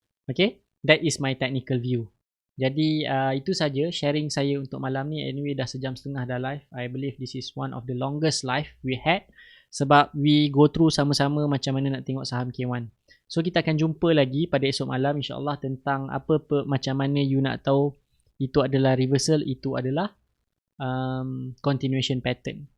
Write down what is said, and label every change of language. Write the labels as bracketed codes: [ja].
[en] Okay, that is my technical view. [ms] Jadi itu saja sharing saya untuk malam ni. Anyway dah sejam setengah dah live. [en] I believe this is one of the longest live we had, [ms] sebab [en] we go through [ms] sama-sama macam mana nak tengok saham K1. So kita akan jumpa lagi pada esok malam insyaAllah tentang macam mana you nak tahu itu adalah reversal, itu adalah continuation pattern.